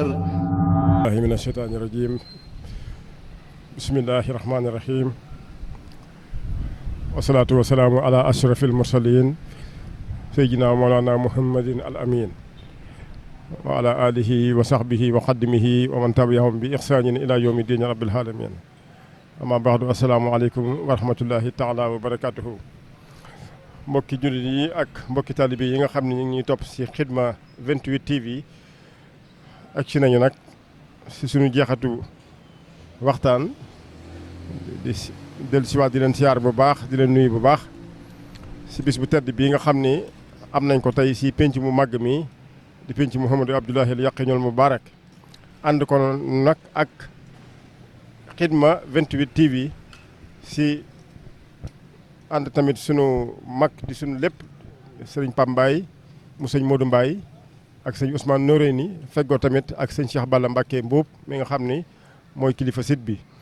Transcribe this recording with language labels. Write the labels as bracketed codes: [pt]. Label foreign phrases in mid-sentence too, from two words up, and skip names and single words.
[ar] من الشيطان الرجيم بسم الله الرحمن الرحيم والصلاة والسلام على أشرف المرسلين سيدنا مولانا محمد الأمين وعلى آله وصحبه وخدمه ومن تبعهم بإحسان إلى يوم الدين رب العالمين أما بعد السلام عليكم ورحمة الله تعالى وبركاته [wo] mbokki jullit yi ak mbokki taalibe yi nga xam ne ñu ngi topp ci Khidma 28 TV ak ci nañu nag ci suñu jeexatu waxtaan di del siwaat di leen siyaar bu baax di leen nuyu bu baax ci bis bu tedd bii nga xam ni am nañ ko tey ci penc mu màgg mi di penc Mouhamadou Abdoulahi al Yaqinul Mubarak ànd ko nag ak Khidma 28 TV ci ànd tamit sunu mag di sunu lépp sëriñ Pam Mbaye mu sëñ Modou Mbaye ak sëñ Ousmane Noreyni feggoo tamit ak sëñ Cheikh Balla Mbacké Mbuub mi nga xam ni mooy kilifa site bi